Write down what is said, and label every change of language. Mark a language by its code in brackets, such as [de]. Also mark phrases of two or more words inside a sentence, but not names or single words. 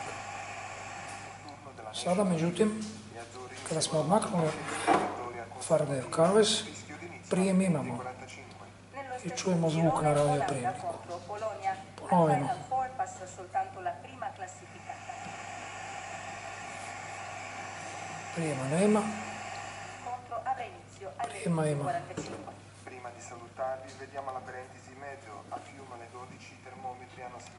[hr] Sada, međutim, kada smo odmaknuli Faradayev kavez, prijem imamo i čujemo zvuk na radio prijemniku. Ponovimo. Prijema nema. Prijema ima. [it] Prima di salutarvi, vediamo la parentesi meteo. A Fiume alle 12 i termometri hanno